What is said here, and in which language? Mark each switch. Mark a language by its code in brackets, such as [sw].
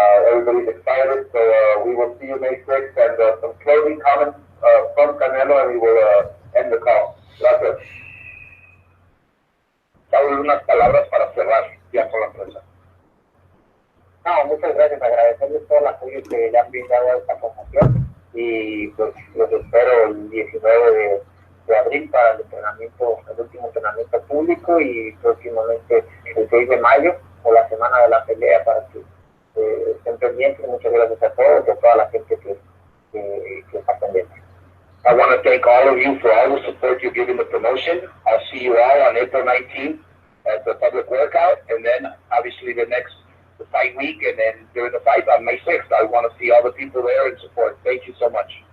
[en] Everybody's excited, so we will see you May 6th, and some closing comments from Canelo, and we will end the call. [es] Gracias. Saúl, unas palabras para cerrar ya con la prensa. No, muchas gracias, agradecerles todo el apoyo que le han brindado a esta promoción y pues los espero el 19 de abril para el último entrenamiento público y próximamente el 6 de mayo o la semana de la pelea para que estén pendientes. Muchas gracias a todos y a toda la gente que está pendiente. [en] I want to thank all of you for all the support you've given the promotion. I'll see you all on April 19th at the public workout, and then obviously the fight week, and then during the fight on May 6th. I want to see all the people there and support. Thank you so much.